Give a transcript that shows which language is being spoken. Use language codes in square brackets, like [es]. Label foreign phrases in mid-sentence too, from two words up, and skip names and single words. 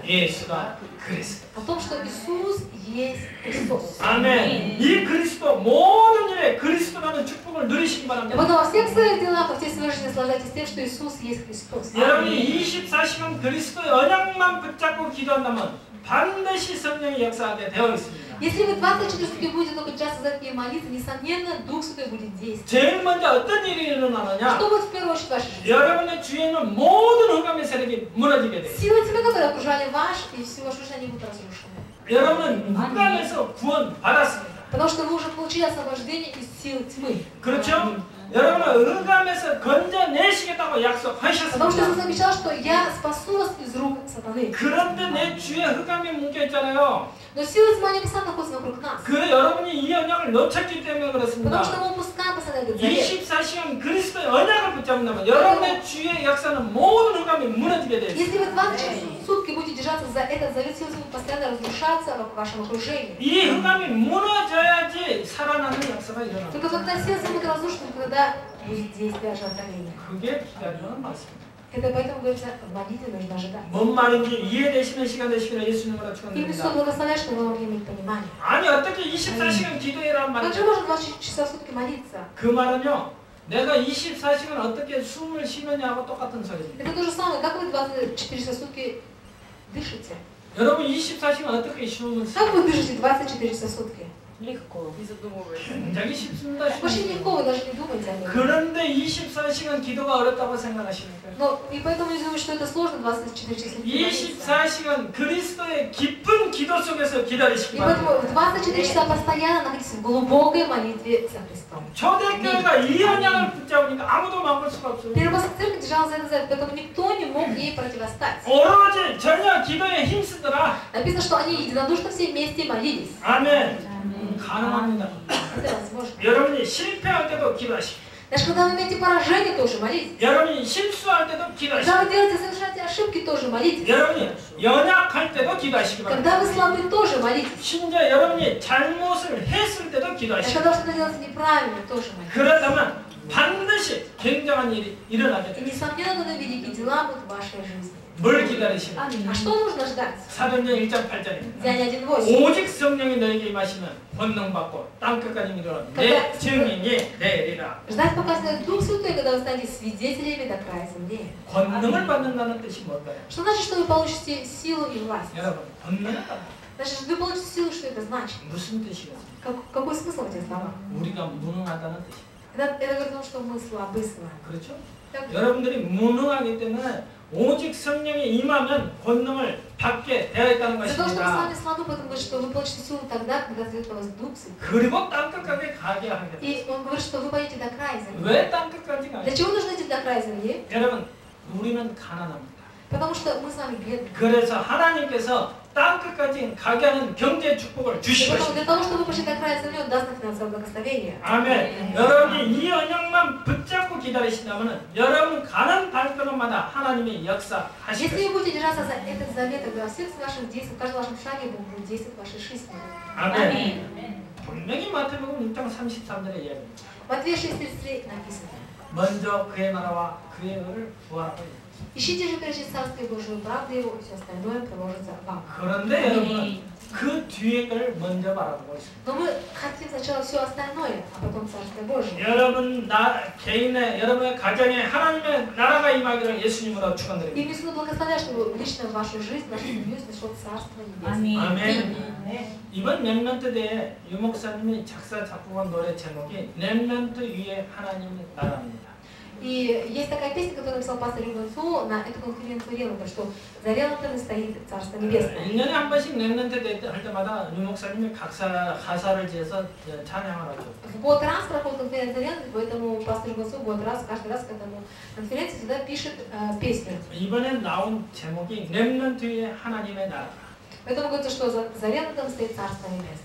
[ko] 예수가 그리스도. [ru] О том, что Иисус есть Христос. [ko] 아멘. 이 그리스도 모든 일에 그리스도라는 축복을 누리시기 [ru] И [ko] 바랍니다. [ru] вот во всех своих делах, во всей своей жизни наслаждайтесь тем, что Иисус есть Христос. [ko] 여러분이 24시간 그리스도의 언약만 붙잡고 기도한다면 반드시 성령의 역사하게 되어 있습니다. [ru] Если вы 24 сутки будете только часто за такие молитвы, несомненно, Дух Святой будет действовать. [ko] 제일 먼저 어떤 일이 일어나느냐? [ru] Что будет в первую очередь в вашей жизни? [ko] 여러분의 주위에는 모든 흑암의 세력이 무너지게 돼요. [ru] Силы тьмы, которые окружали ваш и всю вашу жизнь, они будут разрушены. [ko] 여러분은 흑암에서 구원 받았습니다. [ru] Потому что вы уже получили освобождение из сил тьмы. [ko] 그렇죠? 여러분은 흑암에서 건져내시겠다고 [ru] Потому что [ko] 약속하셨습니다. [ru] Иисус обещал, что я спасу вас из рук сатаны. [ko] 그런데 내 주위에 흑암이 묶여 있잖아요. [ru] Но силы тьмы, они постоянно находятся вокруг нас. [ko] 그 여러분이 이 언약을 놓쳤기 때문에 그렇습니다. [ru] Потому что мы упускаем постоянно этот завет. [ko] 24시간 그리스도의 언약을 붙잡는다면 여러분의 주위의 역사는 모든 흑암이 무너지게 돼요. [ru] Если вы 24 сутки будете держаться за этот завет, силы тьмы постоянно разрушаться в вашем окружении. [ko] 이 흑암이 무너져야지 살아나는 역사가 일어납니다. [ru] Только когда силы тьмы будут разрушены, тогда будет действие ожидания. [ko] 그게 기다리는 말씀입니다. [ru] Это поэтому говорится, в молитве нужно ожидать. [ko] 뭔 말인지 이해되시는 시간 되시기를 예수님으로 [ru] И [ko] 축원드립니다. [ru] Иисус благословляет, что вы могли иметь понимание. [ko] 아니 어떻게 24시간 기도해란 [ru] Как же [ko] 말이죠? [ru] можно 24 часа в сутки молиться? [ko] 그 말은요. 내가 24시간 어떻게 숨을 쉬느냐하고 똑같은 소리입니다. [ru] Это то же самое, как вы 24 часа в сутки дышите? [ko] 여러분 24시간 어떻게 숨을 [ru] Как вы дышите 24 часа в сутки? Легко, не задумываясь. [ko] 굉장히 쉽습니다. [ru] Очень легко, вы даже не думаете об этом. [ko] 그런데 24시간 기도가 어렵다고 생각하십니까? [ru] Но и поэтому я думаю, что это сложно 24 часа в сутки молиться. [ko] 24시간 그리스도의 깊은 기도 속에서 기다리시기 [ru] И поэтому [ko] 바랍니다. [ru] в 24 часа постоянно находитесь в глубокой молитве за Христом. [ko] 초대교회가 이 언약을 붙잡으니까 아무도 막을 수가 없어요. [ru] Первая церковь держалась за этот завет, поэтому никто не мог ей противостать. [ko] 오로지 전혀 기도에 힘쓰더라. [ru] Написано, что они единодушно все вместе молились. [ko] 아멘. 가능합니다. [ru] Это возможно. [ko] 여러분이 실패할 때도 기도하시고 [ru] Даже когда вы имеете поражение, тоже молитесь. [ko] 여러분이 실수할 때도 [ru] Когда [ko] 기도하시고 [ru] вы делаете, совершаете ошибки, тоже молитесь. [ko] 여러분이 연약할 때도 기도하시기 바랍니다. [ru] Когда вы слабы, тоже молитесь. [ko] 심지어 여러분이 잘못을 했을 때도 [ru] А [ko] 기도하시고 [ru] когда что-то делаете неправильно, тоже молитесь. [ko] 그렇다면 반드시 굉장한 일이 일어나게 [ru] И [ko] 됩니다. [ru] несомненно, тогда великие дела будут в вашей жизни. [ko] 뭘 기다리시면 [ru] А что нужно ждать? [ko] 사도행전 1장 8절입니다. [ru] Деяние 1:8. [ko] 오직 성령이 너에게 임하시면 권능받고 땅끝까지 이르러 내 증인이 되리라. [ru] Ждать, пока снет Дух Святой, когда вы станете свидетелями до края земли. [ko] 권능을 받는다는 뜻이 뭘까요? [ru] Что значит, что вы получите силу и власть? [ko] 여러분, 권능을 받는다. [ru] Значит, вы получите силу, что это значит? [ko] 무슨 뜻이겠습니까? [ru] Какой смысл в этих словах? [ko] 우리가 무능하다는 뜻이에요. [ru] Это говорит о том, что мы слабы с вами. [ko] 그렇죠? [ru] Так, [ko] 여러분들이 무능하기 때문에 오직 성령이 임하면 권능을 받게 되어 있다는 [ru] из-за того, что вы с [ko] 것입니다. [ru] вами слабы, поэтому говорит, что вы получите силу тогда, когда зайдет на вас Дух Святой. [ko] 그리고 땅끝까지 가게 하겠다. [ru] И он говорит, что вы пойдете до края земли. [ko] 왜 땅끝까지 가요? [ru] Для чего нужно идти до края земли? [ko] 여러분, 우리는 가난합니다. [ru] Потому что мы с вами бедны. [ko] 그래서 하나님께서 땅끝까지 가게 하는 경제 축복을 [ru] И [ko] 주실 [ru] поэтому [ko] 것입니다. [ru] для того, чтобы пошли до края земли, он даст нам финансовое благословение. [ko] 아멘. 여러분이 이 언약만 붙잡고 기다리신다면 여러분 가는 발걸음마다 하나님의 역사하실 [ru] Если [ko] 것입니다. [ru] вы будете держаться за этот завет, тогда во всех ваших действиях, в каждом вашем шаге Бог будет действовать в вашей жизни. [ko] 아멘. 분명히 마태복음 6장 33절에 이야기합니다. [ru] Матвея 6:33 написано. [ko] 먼저 그의 나라와 그의 의를 구하라고. [ru] Ищите же прежде Царствие Божие, правду Его, и все остальное приложится вам. [ko] 그런데 여러분 그 뒤에 걸 먼저 바라보고 있습니다. [ru] Но мы хотим сначала все остальное, а потом Царствие Божие. [ko] 여러분 개인의 여러분의 가정에 하나님의 나라가 임하기를 예수님으로 [ru] И [ko] 축원드립니다. [ru] мне Иисус благословляет, чтобы лично в вашу жизнь, в вашу семью снесло Царство Небесное. [ko] 아멘. 이번 렘넌트 대회 유 목사님이 작사 작곡한 노래 제목이 렘넌트 위에 하나님의 나라입니다. [ru] И есть такая песня, которую написал пастор Рюбенцу на эту конференцию Реланда, что за Реландом стоит Царство Небесное. [ko] 1년에 한 번씩 렘넌트 대회 할 때마다 유 목사님이 가사를 지어서 찬양을 하죠. [ru] В год раз проходит конференция Реланда, поэтому пастор Рюбенцу год раз, каждый раз к этому конференции всегда пишет песню. [ko] 이번에 나온 제목이 렘넌트 위에 하나님의 나라. [ru] Поэтому говорится, что за Реландом стоит Царство Небесное.